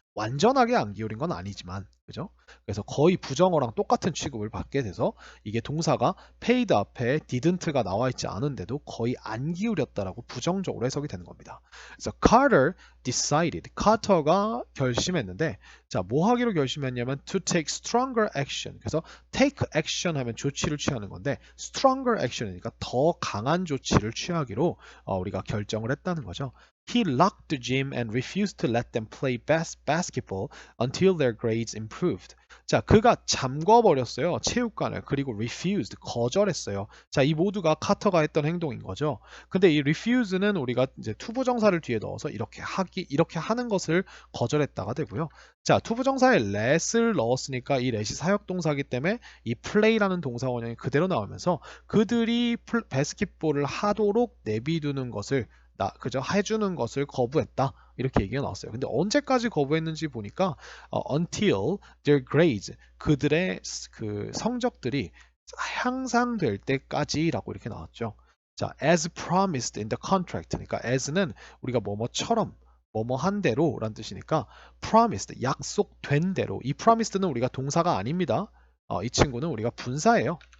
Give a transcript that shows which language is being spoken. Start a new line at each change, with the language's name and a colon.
Korean: 완전하게 안 기울인 건 아니지만, 그죠? 그래서 거의 부정어랑 똑같은 취급을 받게 돼서 이게 동사가 paid 앞에 didn't가 나와 있지 않은데도 거의 안 기울였다라고 부정적으로 해석이 되는 겁니다. 그래서
English: Carter decided,
Korean: 카터가 결심했는데, 자, 뭐 하기로 결심했냐면
English: to take stronger action.
Korean: 그래서
English: take action
Korean: 하면 조치를 취하는 건데
English: stronger action
Korean: 이니까 더 강한 조치를 취하기로 우리가 결정을 했다는 거죠.
English: He locked the gym and refused to let them play basketball until their grades improved.
Korean: 자, 그가 잠궈버렸어요. 체육관을. 그리고 refused, 거절했어요. 자, 이 모두가 카터가 했던 행동인 거죠. 근데 이 refuse는 우리가 이제 투부정사를 뒤에 넣어서 이렇게 하는 것을 거절했다가 되고요. 자, 투부정사에 let을 넣었으니까 이 let이 사역동사이기 때문에 이 play라는 동사 원형이 그대로 나오면서 그들이 바스켓볼을 하도록 내비두는 것을 그저 해주는 것을 거부했다. 이렇게 얘기가 나왔어요. 근데 언제까지 거부했는지 보니까
English: until their grades,
Korean: 그들의 그 성적들이 향상될 때까지라고 이렇게 나왔죠.
English: 자, as promised in the contract.
Korean: 그러니까 as는 우리가 뭐뭐처럼 뭐뭐한 대로라는 뜻이니까 promised, 약속된 대로. 이 promised는 우리가 동사가 아닙니다. 이 친구는 우리가 분사예요.